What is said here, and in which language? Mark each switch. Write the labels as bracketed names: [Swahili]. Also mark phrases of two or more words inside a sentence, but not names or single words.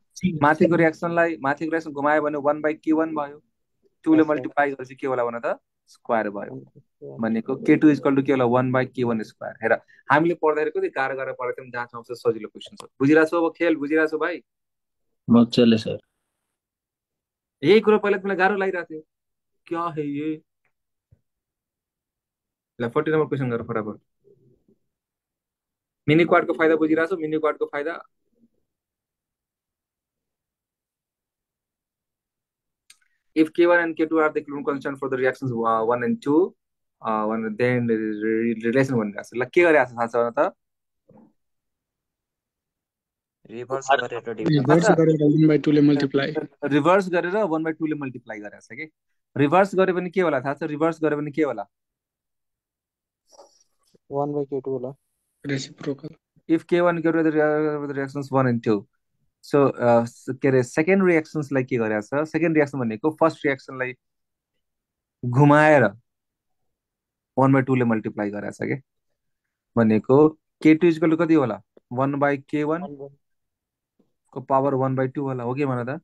[Nepali] माथिको रिएक्सन घुमायो भने 1/Q1 भयो, 2 ले मल्टिप्लाई गरेपछि के होला भन त, स्क्वायर भयो, भनेको K2 [English] equal to [Nepali] के होला, 1/Q1 स्क्वायर। हेर, हामीले पढ्दाखेरि कति गाह्रो गाह्रो पढेको थियौँ, जहाँ आउँछ सजिलो क्वेसन छ। बुझिरहेछौ अब खेल, बुझिरहेछौ भाइ? मजाले सर। यही कुरो पहिला तिमीलाई गाह्रो लागिरहेको थियो, [Hindi] क्या है ये, [Nepali] ल 40 नम्बर क्वेसन गर फटाफट। मिनी क्वाडको फाइदा बुझिरहेको छौ? मिनी क्वाडको फाइदा [English] if K1 and K2 are the equivalent constant for the reactions 1 and 2 then relation [Nepali] भनिरहेको छ। ल के गरिरहेको छ थाहा छ त? रिभर्स गरेर डिभाइड रिभर्स गरेर 1/2 ले मल्टिप्लाई रिभर्स गरेर 1/2 ले मल्टिप्लाई गरेको छ कि। रिभर्स गरे पनि के होला थाहा छ? रिभर्स गरे पनि के होला? 1/K2 होला। रेसिप्रोकल [English] if K1 K2 the reactions 1 and 2 so [Nepali] के अरे सेकेन्ड रिएक्सन्सलाई के गरेको छ? [English] second reaction [Nepali] भनेको फर्स्ट रिएक्सनलाई घुमाएर 1/2 ले मल्टिप्लाई गरेको छ कि। भनेको K2 [English] equal to [Nepali] कति होला? 1/K1 को पावर 1/2 होला। हो कि भन त?